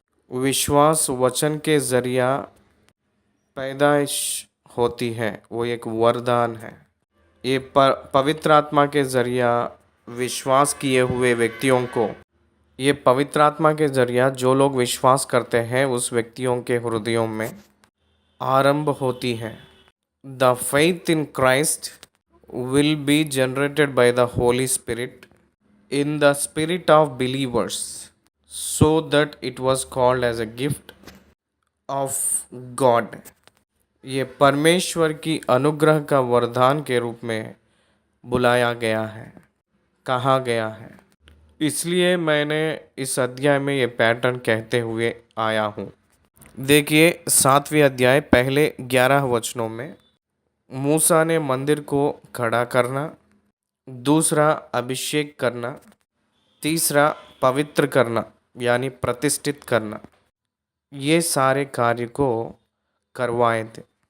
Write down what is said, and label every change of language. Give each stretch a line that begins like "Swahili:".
Hindi: विश्वास वचन के जरिया पैदाइश होती है, वो एक वरदान है। ये पवित्र आत्मा के जरिया विश्वास किए हुए व्यक्तियों को, ये पवित्र आत्मा के जरिया जो लोग विश्वास करते हैं उस व्यक्तियों के हृदयों में आरंभ होती है।
English: The faith in Christ will be generated by the Holy Spirit in the spirit of believers, so that it was called as a gift of God।
Hindi: ये परमेश्वर की अनुग्रह का वरदान के रूप में बुलाया गया है, कहा गया है। इसलिए मैंने इस अध्याय में ये पैटर्न कहते हुए आया हूँ। देखिए 7वें अध्याय पहले 11 वचनों में मूसा ने मंदिर को खड़ा करना, दूसरा अभिषेक करना, तीसरा पवित्र करना यानी प्रतिष्ठित करना, ये सारे कार्य को करवाए थे।